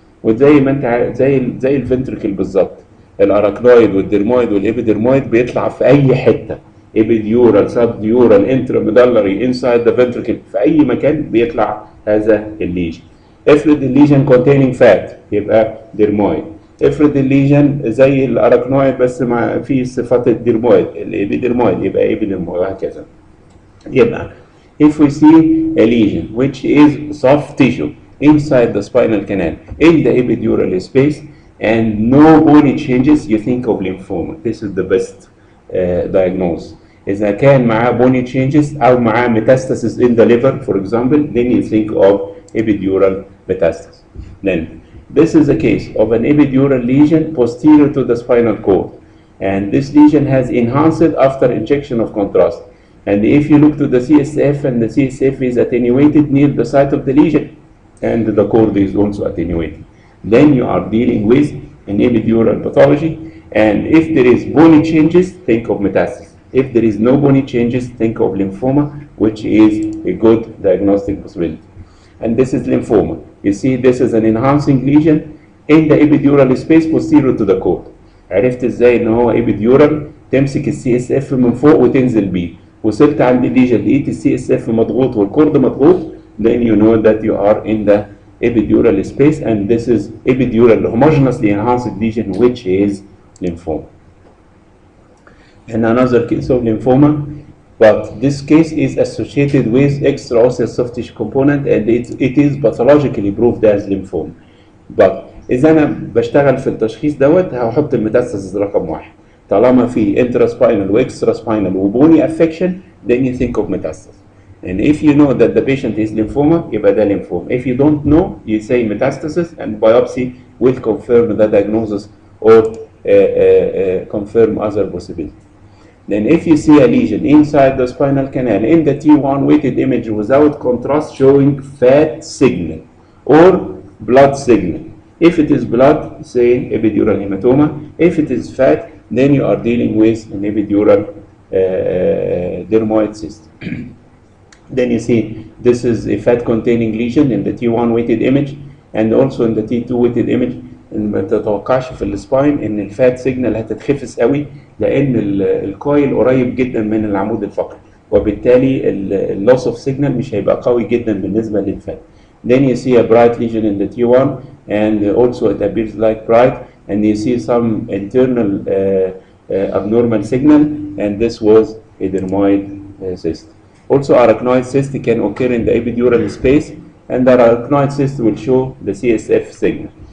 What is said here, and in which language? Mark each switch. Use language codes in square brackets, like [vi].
[ar] وزي ما انت زي الفنتركل بالظبط، الاراكنويد والديرمويد والابيديرمويد بيطلع في اي حته، [en] epidural subdural intramedullary inside the ventricle، [ar] في اي مكان بيطلع هذا الليجن. افرض الليجن [en] containing fat [ar] يبقى ديرمويد. افرض الليجن زي الاراكنويد بس مع في صفات الديرمويد الابيديرمويد يبقى ايبيديرمويد وهكذا. يبقى [en] if we see a lesion which is soft tissue inside the spinal canal in the epidural space and no bony changes you think of lymphoma. This is the best diagnosis. [ar] إذا كان معاه [en] bony changes [ar] أو معاه [en] metastasis in the liver for example then you think of epidural metastasis. Then this is a case of an epidural lesion posterior to the spinal cord and this lesion has enhanced after injection of contrast. And if you look to the CSF and the CSF is attenuated near the site of the lesion and the cord is also attenuated, then you are dealing with an epidural pathology. And if there is bony changes, think of metastasis. If there is no bony changes, think of lymphoma, which is a good diagnostic possibility. And this is lymphoma. You see, this is an enhancing lesion in the epidural space posterior to the cord. [ar] عرفت ازاي ان هو epidural؟ تمسك السي اس اف من فوق وتنزل بيه. وصلت عند الليجن لقيت السي اس اف مضغوط والكورد مضغوط [en] then you know that you are in the epidural space and this is epidural homogeneously enhanced lesion which is lymphoma. And another case of lymphoma, but this case is associated with extraosseous soft tissue component and it is pathologically proved as lymphoma. But [ar] إذا أنا بشتغل في التشخيص دوت هحط الميتاستاسيس رقم 1. طالما في [en] intraspinal وextraspinal وبوني affection then you think of metastasis. And if you know that the patient is lymphoma [ar] يبقى ده [en] lymphoma. If you don't know you say metastasis and biopsy will confirm the diagnosis or confirm other possibility. Then if you see a lesion inside the spinal canal in the T1 weighted image without contrast showing fat signal or blood signal. If it is blood, say epidural hematoma. If it is fat, then you are dealing with an epidural dermoid cyst. Then you see this is a fat containing lesion in the T1 weighted image and also in the T2 weighted image. [ar] ما تتوقعش في السباين ان الفات سيجنال هتتخفس قوي لان الكويل قريب جدا من العمود الفقري وبالتالي اللوس اوف سيجنال مش هيبقى قوي جدا بالنسبه للفات. [en] Then you see a bright lesion in the T1 and also it appears like bright and you see some internal abnormal signal and this was a dermoid cyst. Also, arachnoid cyst can occur in the epidural space, and the arachnoid cyst will show the CSF signal.